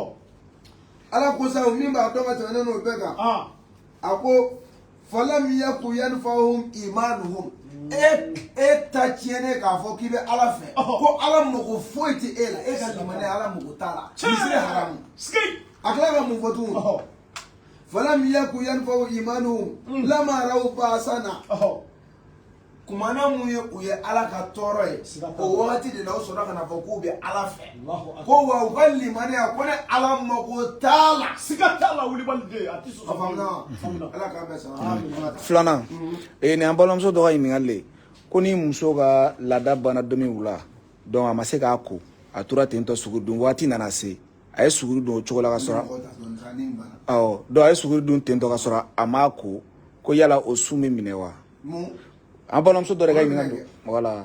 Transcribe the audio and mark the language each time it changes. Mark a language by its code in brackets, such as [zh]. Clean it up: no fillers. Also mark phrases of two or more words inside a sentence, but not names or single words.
[bm] ala ko sa min b'a dɔn ka tɛmɛ ne n'o bɛɛ kan a ko [ar] فلم يك ينفعهم إيمانهم [bm] e ta tiɲɛnen k'a fɔ k'i bɛ ala fɛ ko ala mago foyi tɛ e la e ka limaniya ala mago t'a la misiri haramu a tila ka mun fɔ tugun [ar] فلم يك ينفعهم إيمانهم لما رأوا بأسنا [bm] kumana mun ye u ye ala ka tɔɔrɔ ye o wagati de la o sɔrɔ ka na fɔ k'u bɛ ala fɛ ko wa u ka limaniya ko ne ala mago t'a la siga t'a la wulibali a tɛ sɔsɔ ala k'a bɛɛ sara filanan nin an balimamuso dɔ ka ɲininkali le ko ni muso ka laada banna don min wula donc a ma se k'a ko a tora ten tɔ suguri dun waati nana se a ye suguri dun o cogo la ka sɔrɔ awɔ donc a ye suguri dun ten tɔ ka sɔrɔ a m'a ko yala o su min minɛ wa an balimamuso dɔ de ka ɲininkali don voilà